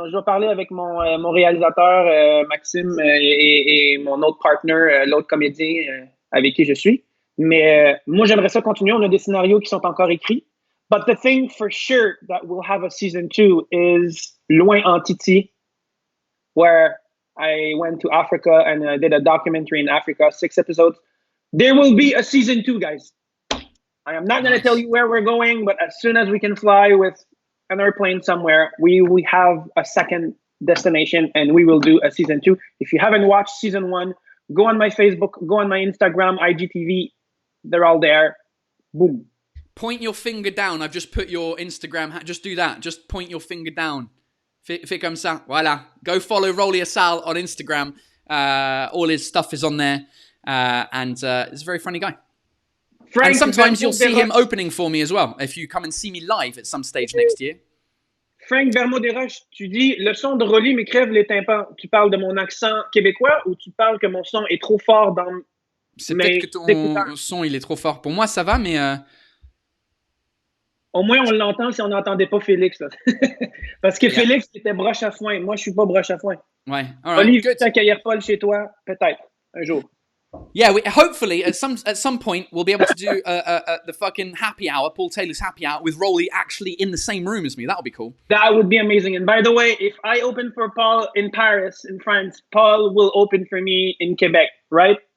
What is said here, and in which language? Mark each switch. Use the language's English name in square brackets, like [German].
[French] Je vais parler avec mon réalisateur, Maxime, et mon autre partner, l'autre comédien avec qui je suis. Mais moi, j'aimerais ça continuer. On a des scénarios qui sont encore écrits. [English] But the thing for sure that we'll have a season 2 is Loin en Titi, where I went to Africa and did a documentary in Africa, 6 episodes. There will be a season 2, guys. I am not going to tell you where we're going, but as soon as we can fly with an airplane somewhere, we have a second destination and we will do a season 2. If you haven't watched season 1, go on my Facebook, go on my Instagram, IGTV. They're all there. Boom. Point your finger down. I've just put your Instagram. Just do that. Just point your finger down. [French] Fais comme ça. Voilà. [English] Go follow Rolly Asal on Instagram. All his stuff is on there. And he's a very funny guy. Frank, and sometimes you'll see him opening for me as well, if you come and see me live at some stage next year. [French] Frank Bermond-Desroches, tu dis le son de Rolly me crève les tympans. Tu parles de mon accent québécois ou tu parles que mon son est trop fort dans C'est mais peut-être que ton son il est trop fort. Pour moi, ça va, mais Au moins, on l'entend si on n'entendait pas Félix. Là. Parce que Félix était broche à foin. Moi, je suis pas broche à foin. ouais. [English] All right, Olive, good. [French] tu accueillir Paul chez toi, peut-être, un jour. [English] Yeah, hopefully at some point we'll be able to do the fucking happy hour, Paul Taylor's happy hour, with Rolly actually in the same room as me. That would be cool. That would be amazing. And by the way, if I open for Paul in Paris, in France, Paul will open for me in Quebec, right?